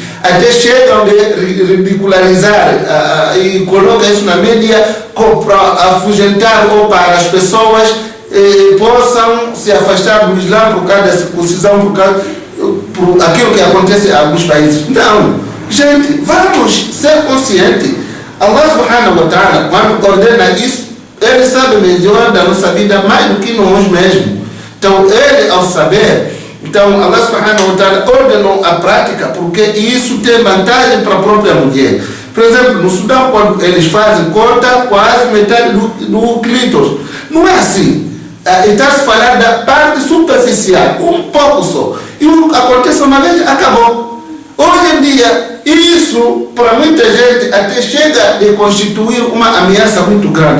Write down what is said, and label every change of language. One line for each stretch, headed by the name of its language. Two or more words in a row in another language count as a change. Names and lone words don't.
Portuguese: Até chegam de ridicularizar e colocam isso na mídia para afugentar ou para as pessoas possam se afastar do Islã por causa da circuncisão, por aquilo que acontece em alguns países. Não, gente, vamos ser conscientes.
Arabic: الله سبحانه وتعالى,
Portuguese: quando ordena isso, ele sabe melhor da nossa vida mais do que nós mesmos. Então, ele, ao saber, então
Arabic: الله سبحانه وتعالى
Portuguese: ordenou a prática, porque isso tem vantagem para a própria mulher. Por exemplo, no Sudão, quando eles fazem, corta quase metade do clítoris. Não é assim. Está-se falando da parte superficial, um pouco só. E o que acontece uma vez, acabou. Hoje em dia, isso para muita gente até chega de constituir uma ameaça muito grande.